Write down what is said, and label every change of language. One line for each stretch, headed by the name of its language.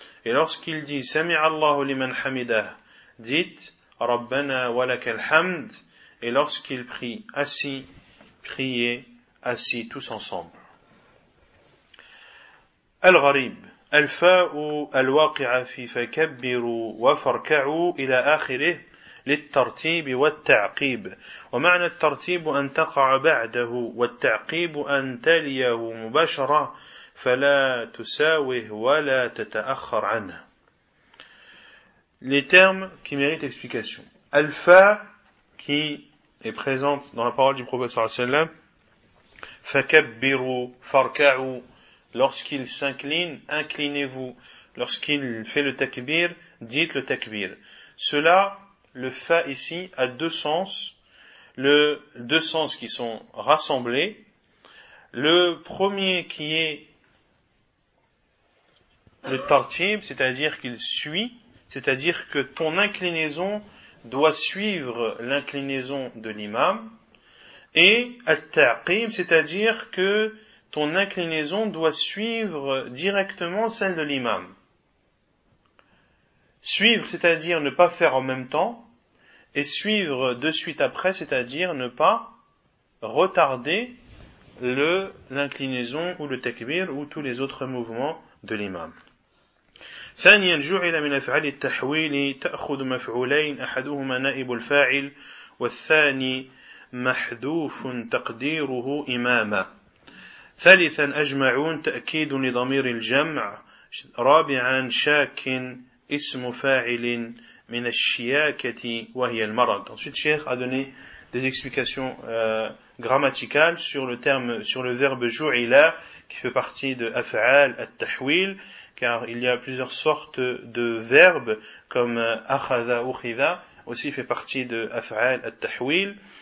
French: Et lorsqu'il dit «
Arabic: Sami Allahu liman hamidah
French: » dites «
Arabic: Rabbana walakal hamd
French: » et lorsqu'il prie assis, priez assis tous ensemble.
Arabic: Al-Gharib Al-Fa'u al-Waqi'a fi fakabbiru wa farka'u ila akhirih للترتيب والتعقيب. ومعنى الترتيب أن تقع بعده والتعقيب أن تليه مباشرة. فلا تساوه ولا تتأخر عنها.
French: Les termes qui méritent explication. Alpha qui est présente dans la parole du prophète sallallahu alayhi wa sallam.
Arabic: Fakabbiru, farka'u.
French: Lorsqu'il s'incline, inclinez-vous. Lorsqu'il fait le takbir, dites le takbir. Cela, le fa ici, a deux sens. Le deux sens qui sont rassemblés. Le premier qui est le tartib, c'est-à-dire qu'il suit. C'est-à-dire que ton inclinaison doit suivre l'inclinaison de l'imam. Et at-taqim, c'est-à-dire que ton inclinaison doit suivre directement celle de l'imam. Suivre, c'est-à-dire ne pas faire en même temps, et suivre de suite après, c'est-à-dire ne pas retarder l'inclinaison ou le takbir ou tous les autres mouvements de l'imam.
Arabic: ثانيا جعل من افعال التحويل تاخذ مفعولين احدهما نائب الفاعل والثاني محذوف تقديره اماما ثالثا اجمعون تاكيد لضمير الجمع رابعا شاك اسم فاعل من الشياكه وهي المرض.
French: Ensuite, Cheikh a donné des explications grammaticales sur le verbe ju'ila qui fait partie de af'al at-tahwil, car il y a plusieurs sortes de verbes comme akhadha ou khidha, aussi fait partie de af'al at-tahwil.